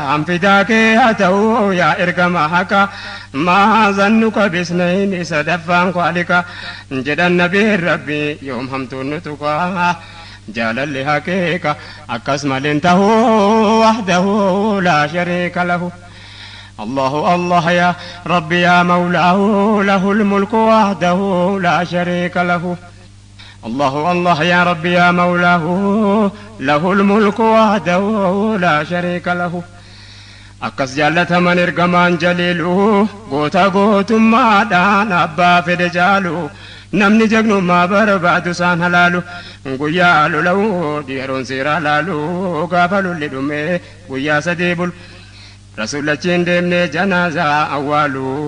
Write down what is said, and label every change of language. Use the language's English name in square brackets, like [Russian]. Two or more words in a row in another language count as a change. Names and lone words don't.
[Oromo] Hanfidaa kee haa ta'u yaa ergama haqa. [Arabic] ما ظنك [Oromo] bisnayn isa daffaan Khwaaliqa. Jedhan Nabiin Rabbi yoom hamtuun nu tuqa. Jaalalli haqiiqa akkas maliin ta'uu [Arabic] وحده لا شريك له. الله الله يا ربي يا مولاه له الملك وحده لا شريك له. الله الله يا ربي يا مولاه له الملك وحده لا شريك له. [Oromo] Akkas jaallataman ergamaan jaliilu goota gootummaadhaan abbaa fede jaalu. Namni jagnummaa barbaadu isaan halaalu. Guyyaa lola'u dhiyeroon seera laalu. Gaafa lolli dhume guyyaa sadii bulu. Rasuul achi hin deemne janaazaa awwaalu.